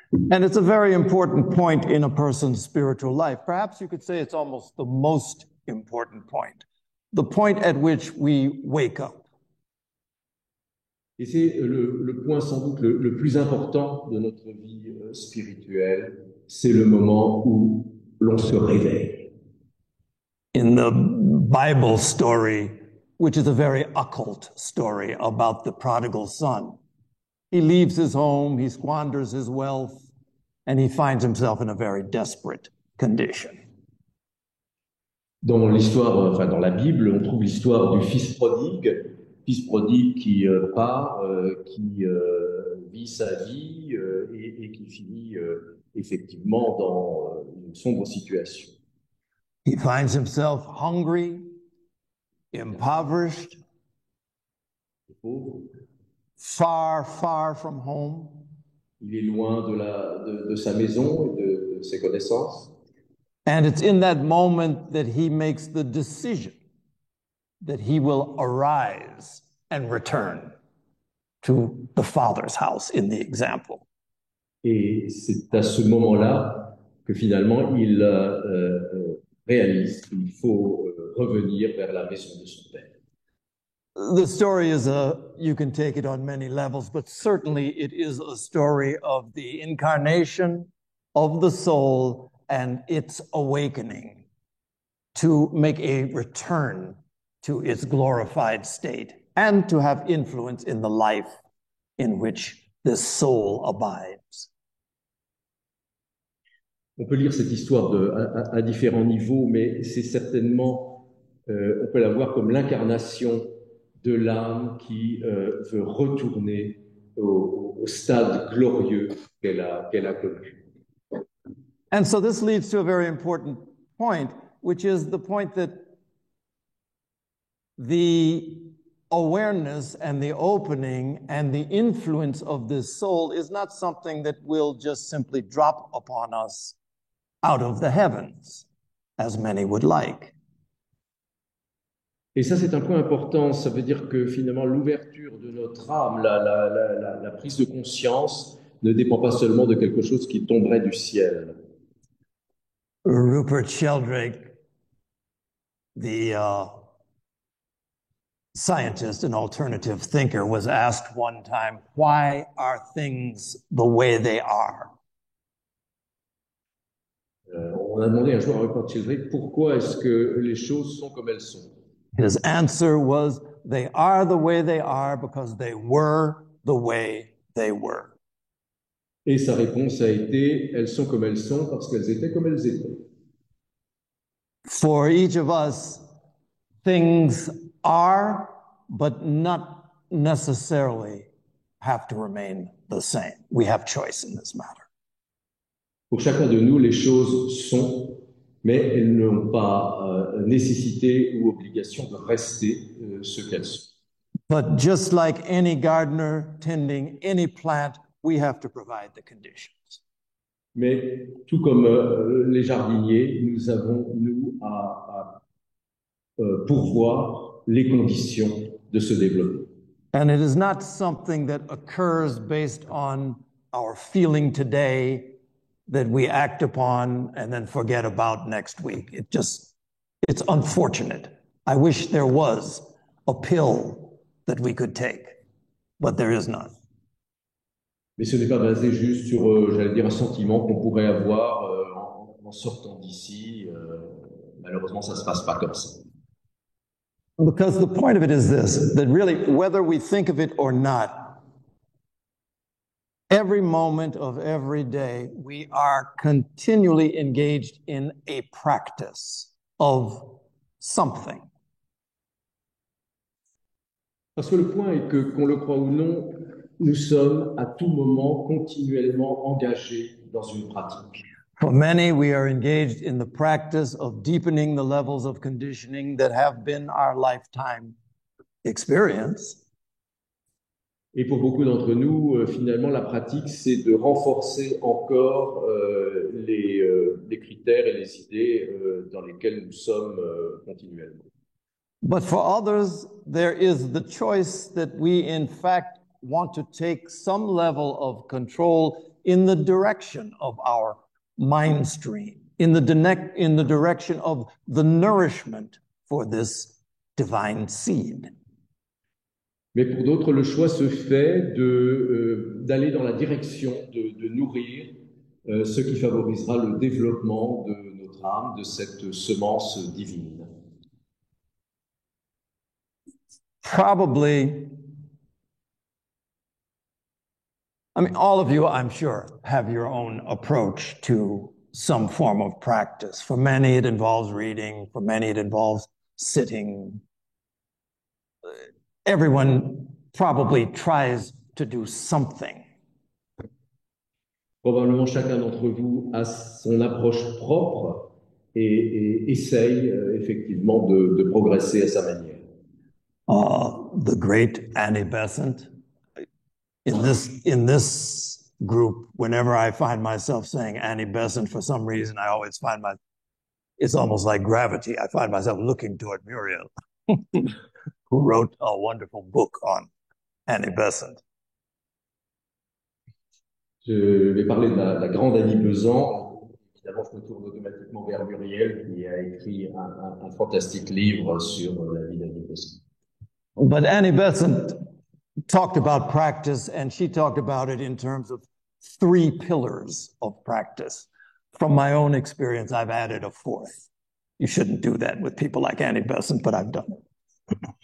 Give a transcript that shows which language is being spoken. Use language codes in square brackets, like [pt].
[en] And it's a very important point in a person's spiritual life. Perhaps you could say it's almost the most important point, the point at which we wake up. [fr] Et c'est le point sans doute le plus important de notre vie spirituelle, c'est le moment où l'on se réveille. [en] In the Bible story, which is a very occult story about the prodigal son, he leaves his home, he squanders his wealth, and he finds himself in a very desperate condition. [fr] Dans l'histoire, enfin dans la Bible, on trouve l'histoire du fils prodigue qui part, qui vit sa vie et qui finit effectivement dans une sombre situation. [en] He finds himself hungry, impoverished, far, far from home. [fr] Il est loin de sa maison et de ses connaissances. [en] And it's in that moment that he makes the decision that he will arise and return to the Father's house in the example. [fr] Et c'est à ce moment-là que finalement il réalise qu'il faut revenir vers la maison de son père. [en] The story is you can take it on many levels, but certainly it is a story of the incarnation of the soul and its awakening to make a return to its glorified state and to have influence in the life in which this soul abides. [fr] On peut lire cette histoire à différents niveaux, mais c'est certainement, on peut la voir comme l'incarnation de l'âme qui veut retourner au stade glorieux qu'elle a connu. [en] And so this leads to a very important point, which is the point that the awareness and the opening and the influence of this soul is not something that will just simply drop upon us out of the heavens, as many would like. [fr] Et ça, c'est un point important. Ça veut dire que finalement, l'ouverture de notre âme, la prise de conscience, ne dépend pas seulement de quelque chose qui tomberait du ciel. [en] Rupert Sheldrake, the scientist and alternative thinker, was asked one time, why are things the way they are? [fr] On a demandé un jour à Rupert Sheldrake pourquoi est-ce que les choses sont comme elles sont. [en] His answer was, they are the way they are because they were the way they were. [fr] Et sa réponse a été, elles sont comme elles sont parce qu'elles étaient comme elles étaient. [en] For each of us, things are, but not necessarily have to remain the same. We have choice in this matter. [fr] Pour chacun de nous, les choses sont, mais elles n'ont pas nécessité ou obligation de rester ce qu'elles sont. [en] But just like any gardener tending any plant, we have to provide the conditions. [fr] Mais tout comme les jardiniers, nous avons, nous, à pourvoir les conditions de ce développement. [en] And it is not something that occurs based on our feeling today that we act upon and then forget about next week. It's unfortunate. I wish there was a pill that we could take, but there is none. [fr] Mais ce n'est pas basé juste sur, j'allais dire, un sentiment qu'on pourrait avoir en sortant d'ici. Malheureusement, ça ne se passe pas comme ça. [en] Because the point of it is this, that really, whether we think of it or not, every moment of every day, we are continually engaged in a practice of something. [fr] Parce que le point est que, qu'on le croit ou non, nous sommes à tout moment continuellement engagés dans une pratique. [en] For many, we are engaged in the practice of deepening the levels of conditioning that have been our lifetime experience. [fr] Et pour beaucoup d'entre nous, finalement, la pratique, c'est de renforcer encore les critères et les idées dans lesquels nous sommes continuellement. [en] But for others, there is the choice that we, in fact, want to take some level of control in the direction of our mind stream, in the direction of the nourishment for this divine seed. [fr] Mais pour d'autres, le choix se fait d'aller dans la direction de nourrir ce qui favorisera le développement de notre âme, de cette semence divine. [en] Probably, I mean, all of you, I'm sure, have your own approach to some form of practice. For many, it involves reading. For many, it involves sitting. Everyone probably tries to do something. [fr] Probablement chacun d'entre vous a son approche propre et essaye effectivement de progresser à sa manière. [en] The great Annie Besant, in this group, whenever I find myself saying Annie Besant, for some reason, I always find it's almost like gravity. I find myself looking toward Muriel, who wrote a wonderful book on Annie Besant. [fr] Je vais parler de la grande Annie Besant. Évidemment, je me tourne automatiquement vers Muriel, qui a écrit un fantastique livre sur la vie d'Annie Besant. [en] But Annie Besant talked about practice, and she talked about it in terms of 3 pillars of practice. From my own experience, I've added a 4th. You shouldn't do that with people like Annie Besant, but I've done it.